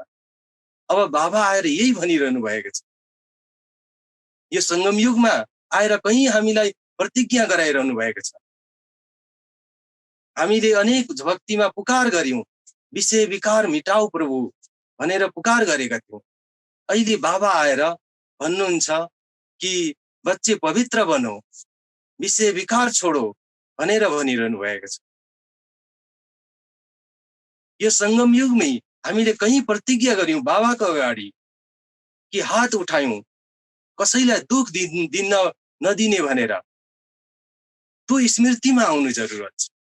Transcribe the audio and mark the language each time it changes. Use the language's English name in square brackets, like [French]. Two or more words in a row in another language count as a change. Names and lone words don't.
[Nepali] अब बाबा आएर यही भनिरहनु भएको छ। यो सङ्गम युगमा आएर कहीँ हामीलाई प्रतिज्ञा गराइरहनु भएको छ। हामीले अनेक भक्तिमा पुकार गर्यौं, [Hindi] विषय विकार मिटाऊ प्रभु [Nepali] भनेर पुकार गरेका थियौं। अहिले बाबा आएर भन्नुहुन्छ कि [Hindi] बच्चे पवित्र बनो, विषय विकार छोडो [Nepali] भनेर भनिरहनु भएको छ। यो सङ्गम युगमै हामीले कहीँ प्रतिज्ञा गर्यौं बाबाको अगाडि कि हात उठायौं, कसैलाई दुख दिन नदिने भनेर। त्यो स्मृतिमा आउनु जरुरत छ।